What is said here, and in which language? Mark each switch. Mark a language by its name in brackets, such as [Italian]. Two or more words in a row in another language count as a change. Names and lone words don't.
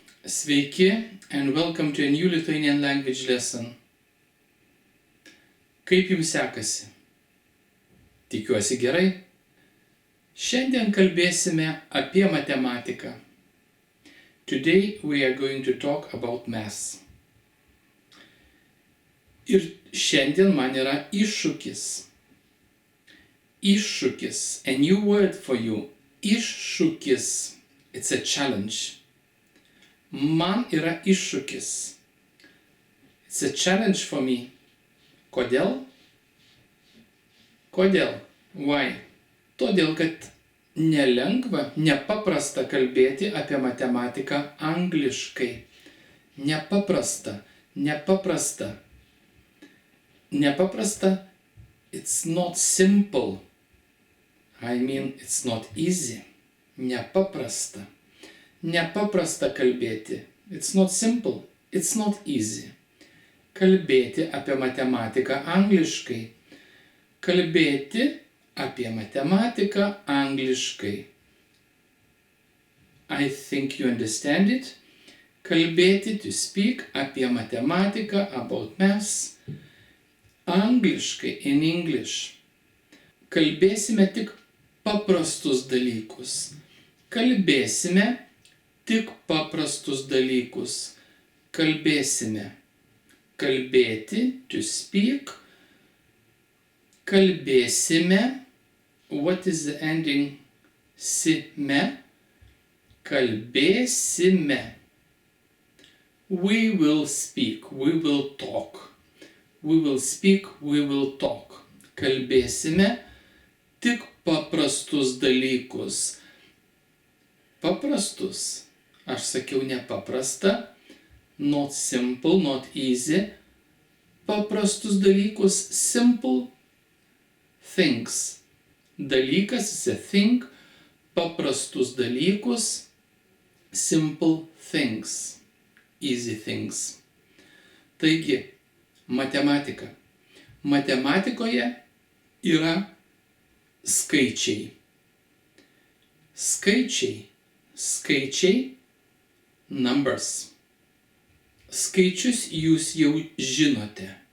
[English] Sveiki and welcome to a new Lithuanian language lesson. [Lithuanian] Kaip jums sekasi? Tikiuosi gerai. Šiandien kalbėsime apie matematiką. [English] Today we are going to talk about maths. [Lithuanian] Ir šiandien man yra iššūkis. Iššūkis. [English] A new word for you. [Lithuanian] Iššūkis. [English] It's a challenge. [Lithuanian] Man yra iššūkis. [English] It's a challenge for me. [Lithuanian] Kodėl? Kodėl? Why? Todėl, kad nelengva, nepaprasta kalbėti apie matematiką angliškai. Nepaprasta. [English] It's not simple. I mean, it's not easy. [Lithuanian] Nepaprasta kalbėti. [English] It's not simple. It's not easy. [Lithuanian] Kalbėti apie matematiką angliškai. Kalbėti apie matematiką angliškai. [English] I think you understand it. Kalbėti, to speak, [Lithuanian] apie matematiką, [English] about maths. Angliškai, in English. [Lithuanian] Kalbėsime tik paprastus dalykus. Kalbėsime tik paprastus dalykus. Kalbėsime. Kalbėti, [English] to speak. Kalbėsime. What is the ending? [Lithuanian] Sime. Kalbėsime. [English] We will speak. We will talk. We will speak. We will talk. [Lithuanian] Kalbėsime tik paprastus dalykus. Paprastus. Aš sakiau nepaprasta. [English] Not simple, not easy. [Lithuanian] Paprastus dalykus. [English] Simple things. Dalykas is a thing. [Lithuanian] Paprastus dalykus. [English] Simple things. Easy things. [Lithuanian] Taigi, matematika. Matematikoje yra skaičiai. Skaičiai, numbers. Skaičius jūs jau žinote.